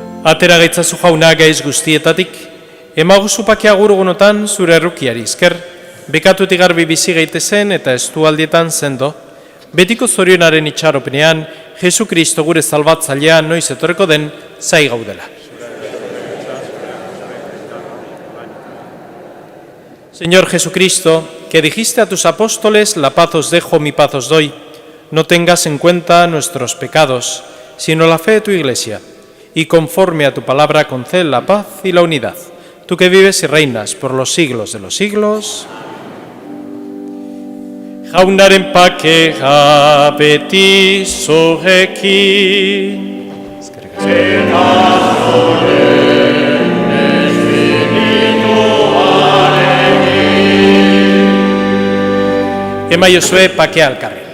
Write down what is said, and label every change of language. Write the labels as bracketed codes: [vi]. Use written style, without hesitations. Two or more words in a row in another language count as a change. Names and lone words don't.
[eu] Atera gaitzazu jauna gaiz guztietatik, emaguzu pakia gurugunotan zure errukiari esker, bekatutik garbi bizi gaitezen eta estualdietan sendo, betiko zorionaren itxaropenean, Jesu Kristo gure salbatzailea noiz etorreko den zai gaudela. [es] Señor Jesucristo, que dijiste a tus apóstoles, la paz os dejo, mi paz os doy, no tengas en cuenta nuestros pecados, sino la fe de tu Iglesia, y conforme a tu palabra concede la paz y la unidad. Tú que vives y reinas por los siglos de los siglos. [eu] Jaunaren pakea beti zurekin. Emaiozue pakea alkarri.